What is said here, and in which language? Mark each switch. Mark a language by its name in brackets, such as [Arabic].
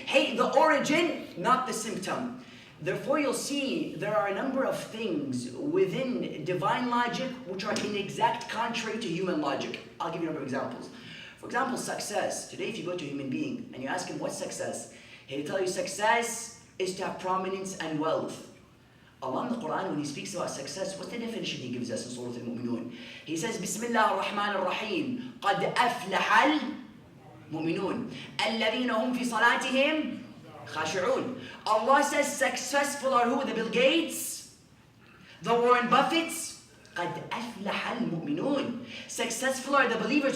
[English] Hate the origin, not the symptom. Therefore, you'll see there are a number of things within divine logic which are in exact contrary to human logic. I'll give you a number of examples. For example, success. Today, if you go to a human being and you ask him what's success, he'll tell you success is to have prominence and wealth. Allah in the Quran, when He speaks about success, what's the definition He gives us in Surah Al-Mu'minun? He says, [Arabic] Bismillah ar-Rahman ar-Rahim, قَدْ أَفْلَحَ الْمُؤْمِنُونَ الَّذِينَ هُمْ فِي صَلَاتِهِمْ خاشعون. [English] Allah says successful are who? The Bill Gates, the Warren Buffetts. [Arabic] قد أفلح المؤمنون. [English] Successful are the believers.